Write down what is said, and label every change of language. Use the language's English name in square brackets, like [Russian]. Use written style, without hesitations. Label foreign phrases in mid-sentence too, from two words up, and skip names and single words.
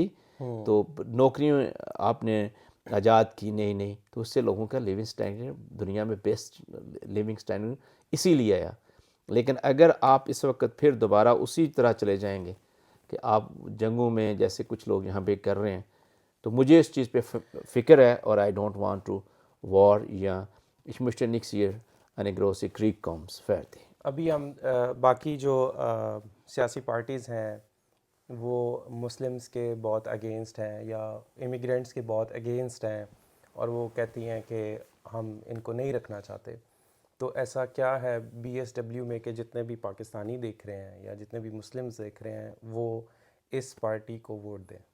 [Urdu] تو نوکریوں آپ نے ایجاد کی نہیں, تو اس سے لوگوں کا [English] living standard [Urdu] دنیا میں [English] best living standard [Urdu] اسی لیے آیا. لیکن اگر آپ اس وقت پھر دوبارہ اسی طرح چلے جائیں گے کہ آپ جنگوں میں جیسے کچھ لوگ یہاں پہ کر رہے ہیں, تو مجھے اس چیز پہ فکر ہے, اور [English] I don't want to war, [Urdu] یا [German] ich möchte nichts hier eine große Krieg kommt, fertig. [Urdu] ابھی ہم باقی جو سیاسی پارٹیز ہیں وہ مسلمس کے بہت اگینسٹ ہیں یا امیگرینٹس کے بہت اگینسٹ ہیں, اور وہ کہتی ہیں کہ ہم ان کو نہیں رکھنا چاہتے. تو ایسا کیا ہے بی ایس ڈبلیو میں کہ جتنے بھی پاکستانی دیکھ رہے ہیں یا جتنے بھی مسلمز دیکھ رہے ہیں وہ اس پارٹی کو ووٹ دیں؟